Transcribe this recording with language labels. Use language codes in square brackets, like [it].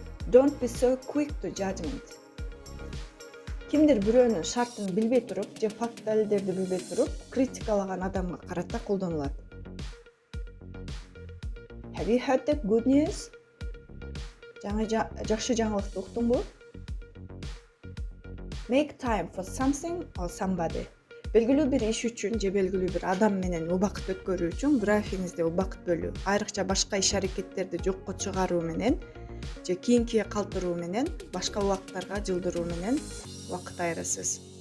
[en] Don't be so quick to judgment. [ky] Кимдир бирөөнүн шартын билбей туруп, же факт далилдерди билбей туруп, критикалаган адамга карата колдонулат. [en] Have you heard the good news? [ky] Жакшы жаңылыкты уктуңбу? [en] Make time for something or somebody. [ky] Белгилүү бир иш үчүн же белгилүү бир адам менен убакыт өткөрүү үчүн графигиңизде убакыт бөлүү, айрыкча башка иш аракеттерди жокко чыгаруу менен же кийинкиге калтыруу менен башка убакыттарга жылдыруу менен убакыт айырасыз.